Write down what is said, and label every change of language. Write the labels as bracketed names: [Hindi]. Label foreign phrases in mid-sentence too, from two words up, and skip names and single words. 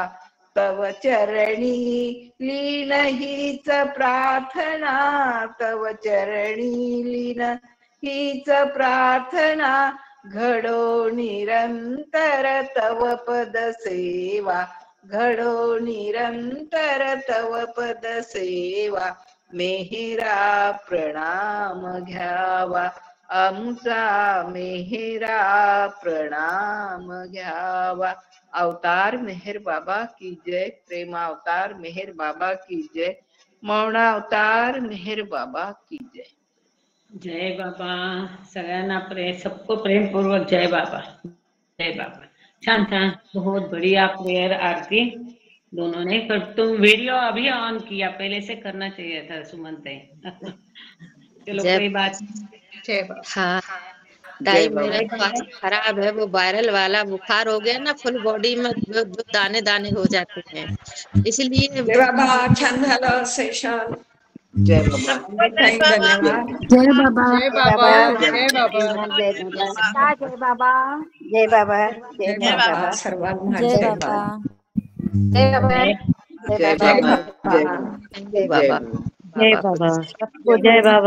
[Marathi] तव चरणी लीन हीच प्रार्थना तव चरणी लीन हीच प्रार्थना घडो निरंतर तव पद सेवा घडो निरंतर तव पद सेवा। मेहरा प्रणाम घ्यावा आमचा मेहरा प्रणाम घ्यावा। [Hindi] अवतार मेहर बाबा की जय प्रेम अवतार मेहर बाबा की जय मौनावतार मेहर बाबा की जय. जय बाबा. [Marathi] सगळ्यांना सबको प्रेमपूर्वक जय बाबा. जय बाबा. छान छान. [Hindi] बहुत बढ़िया प्रेयर आरती दोनों ने. पर तुम वीडियो अभी ऑन किया, पहले से करना चाहिए था सुमंत. चलो कोई बात नहीं. जय बाबा. हाँ जय टाइम बाबा. मेरा स्वास्थ्य खराब है, वो वायरल वाला बुखार हो गया ना, फुल बॉडी में जो दाने दाने हो जाते हैं, इसलिए [Marathi] जय बाबा. छान झालं सेशन. जय बाबा. धन्यवाद. जय बाबा. जय बाबा. जय बाबा. जय बाबा. जय बाबा. जय जय बाबा. सर्वांना जय जय बाबा. बाबा. जय बाबा. जय जय बाबा. [Hindi] जय बाबा. सबको जय बाबा.